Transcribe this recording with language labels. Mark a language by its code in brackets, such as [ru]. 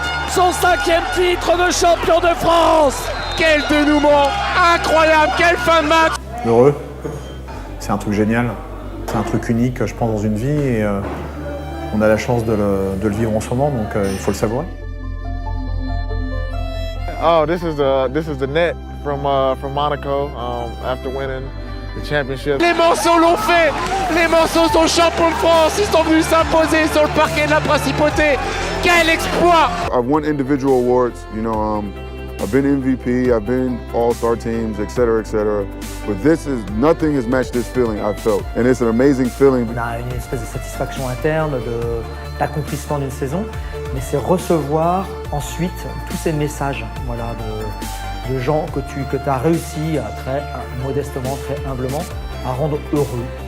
[fr] son 5e titre de champion de France. Quel dénouement incroyable, quelle fin de match. Heureux, c'est un truc génial, c'est un truc unique je pense dans une vie et on a la chance de le vivre en ce moment donc il faut le savourer. [en] Oh, this is the net from Monaco after winning the championship. [fr] Les Manceaux l'ont fait. Les Manceaux sont champions de France. Ils sont venus s'imposer sur le parquet de la Principauté. Quel exploit! [en] I've won individual awards, you know, I've been MVP, I've been all-star teams, etc., etc. But nothing has matched this feeling I've felt. And it's an amazing feeling. [fr] On a une espèce de satisfaction interne, d'accomplissement d'une saison, mais c'est recevoir ensuite tous ces messages voilà, de gens que tu as réussi très modestement, très humblement, à rendre heureux.